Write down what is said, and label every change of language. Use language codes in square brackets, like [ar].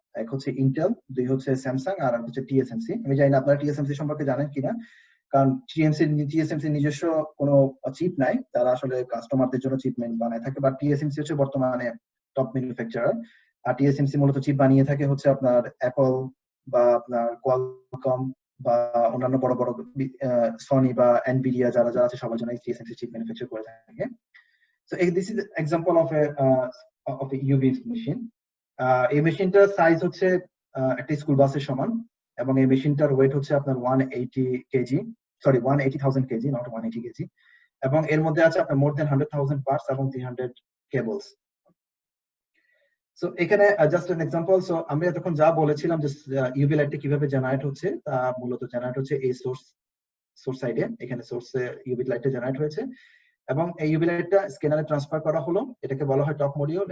[bn] এক হচ্ছে ইন্টেল, দুই হচ্ছে স্যামসাং, আর হচ্ছে টিএসএমসি। আমি জানি না আপনারা টিএসএমসি সম্পর্কে জানেন কিনা, কারণ টিএসএমসি নিজস্ব কোনো চিপ নাই, তারা আসলে কাস্টমারদের জন্য চিপ বানায় থাকে, বা টিএসএমসি হচ্ছে বর্তমানে টপ ম্যানুফ্যাকচারার। আর টিএসএমসি মূলত চিপ বানিয়ে থাকে হচ্ছে আপনার অ্যাপল বা আপনার কোয়ালকম বা অন্যান্য বড় বড় সনি বা এনভিডিয়া যারা যারা আছে সবার জন্য টিএসএমসি চিপ ম্যানুফ্যাকচার করে থাকে। [en] So this is example of a UV machine. [bn] এই মেশিনটার সাইজ হচ্ছে একটা স্কুল বাসের সমান, এবং এই মেশিনটার ওয়েট হচ্ছে আপনার 180 KG, sorry 180,000 KG, not 180 KG, এবং এর মধ্যে আছে আপনার মোর দেন 100,000 পার্টস এবং 300 কেবলস। সো এখানে জাস্ট এন এক্সাম্পল। সো আমি এতক্ষণ যা বলেছিলাম যে ইউভি লাইটটা কিভাবে জেনারেট হচ্ছে, তা মূলত জেনারেট হচ্ছে এই সোর্স সাইডে, এখানে সোর্সে ইউভি লাইটটা জেনারেট হয়েছে, এবং এই ইউভি লাইটটা স্ক্যানারে ট্রান্সফার করা হলো, এটাকে বলা হয় টপ মডিউল।